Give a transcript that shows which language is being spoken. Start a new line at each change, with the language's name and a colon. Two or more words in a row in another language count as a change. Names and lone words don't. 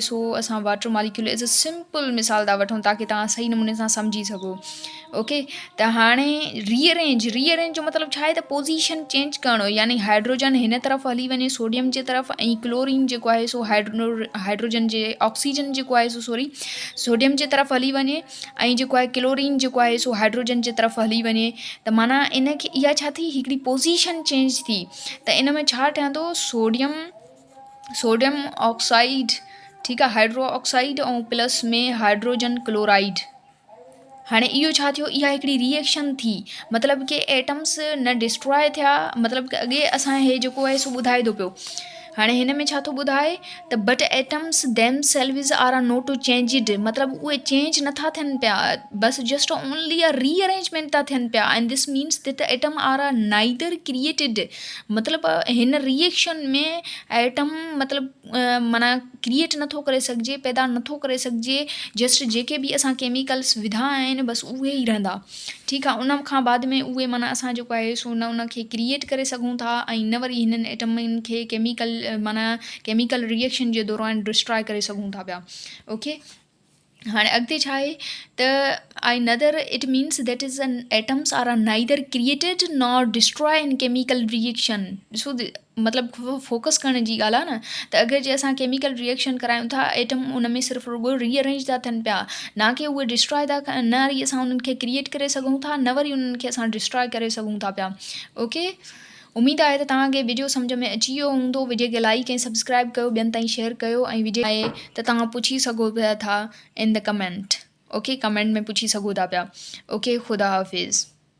Sindhi: सो असां
English: water molecule as a simple
Sindhi: मिसाल था वठूं ताकी तव्हां सही नमूने सां सम्झी सघो ओके त हाणे रीअरेंज जो मतिलबु छा आहे त
English: position change
Sindhi: करणो यानी हाइड्रोजन हिन तरफ़ हली वञे सोडियम जे तरफ़ ऐं क्लोरीन जेको आहे सो हाइड्रोजन जे ऑक्सीजन जेको आहे सो सॉरी सोडियम जे तरफ़ हली वञे ऐं जेको आहे क्लोरीन जेको आहे सो हाइड्रोजन जे तरफ़ हली वञे त माना इनखे इहा छा थी हिकिड़ी
English: position change
Sindhi: थी त इन में छा ठहंदो
English: sodium oxide
Sindhi: ठीकु आहे
English: hydro oxide
Sindhi: ऐं प्लस में
English: hydrogen chloride
Sindhi: हाणे इहो छा थियो इहा हिकिड़ी रिएक्शन थी मतिलबु कि एटम्स न डिस्ट्रॉय थिया मतिलबु कि अॻे असां हे जेको आहे सो ॿुधाए थो पियो हाणे हिन में छा थो ॿुधाए त
English: but atoms themselves are are not to changed
Sindhi: मतिलबु उहे चेंज नथा थियनि पिया बसि
English: just only a
Sindhi: रीअरेंजमेंट था थियनि पिया
English: and this means that the atom are are neither created
Sindhi: मतिलबु हिन रिएक्शन में एटम मतिलबु माना क्रिएट नथो करे सघिजे पैदा नथो करे सघिजे जस्ट जेके बि असां केमिकल्स विधा आहिनि बसि उहे ई रहंदा ठीकु आहे उन खां बाद में उहे माना असां जेको आहे सो न उनखे क्रिएट करे सघूं था ऐं न वरी हिननि एटमनि खे माना
English: chemical reaction
Sindhi: जे दौरान डिस्ट्रॉय करे सघूं था पिया ओके हाणे अॻिते छा आहे त आई नदर
English: it means that is an atoms are are neither created nor destroy in chemical reaction
Sindhi: ॾिसो मतिलबु फोकस करण जी ॻाल्हि आहे न त अगरि जे असां
English: chemical reaction
Sindhi: करायूं था एटम उन में सिर्फ़ु रुॻो रीअरेंज था थियनि पिया न कि उहे डिस्ट्रॉय था न वरी असां उन्हनि खे क्रिएट करे सघूं था न वरी उन्हनि खे असां डिस्ट्रॉय करे सघूं था पिया ओके उमेदु आहे त तव्हांखे वीडियो सम्झ में अची वियो हूंदो वीडियो खे लाइक ऐं सब्सक्राइब कयो ॿियनि ताईं शेयर कयो ऐं वीडियो आहे त तव्हां पुछी सघो पिया था
English: in the comment
Sindhi: ओके कमेंट में पुछी सघो था पिया ओके ख़ुदा हाफ़िज़